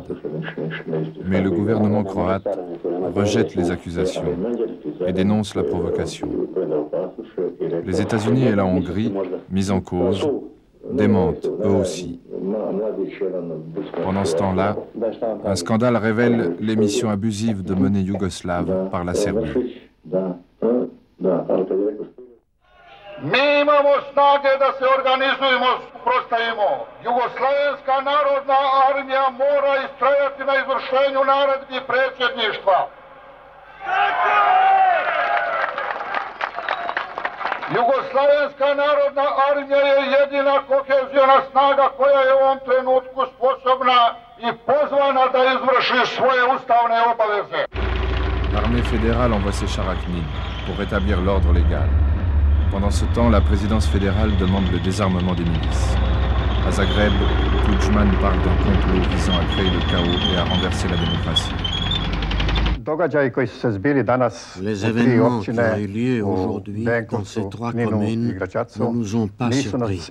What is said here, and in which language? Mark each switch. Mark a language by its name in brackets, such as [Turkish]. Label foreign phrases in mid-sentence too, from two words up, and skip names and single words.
[French] Mais le gouvernement croate rejette les accusations et dénonce la provocation. Les États-Unis et la Hongrie, mis en cause, démentent eux aussi. Pendant ce temps-là, un scandale révèle l'émission abusive de monnaie yougoslave par la Serbie. [Serbian] Mi imamo snage da se organizujemo, suprotstavimo. Jugoslavenska narodna armija mora istrajati na izvršenju naredbi predsjedništva. Jugoslavenska narodna armija je jedina koheziona snaga koja je u ovom trenutku sposobna i pozvana da izvrši svoje ustavne obaveze. [French] L'armée fédérale envoie ses characnides pour rétablir l'ordre légal. Pendant ce temps, la présidence fédérale demande le désarmement des milices. À Zagreb, Tudjman parle d'un complot visant à créer le chaos et à renverser la démocratie. Les événements qui ont eu lieu aujourd'hui dans ces 3 communes ne nous ont pas surpris.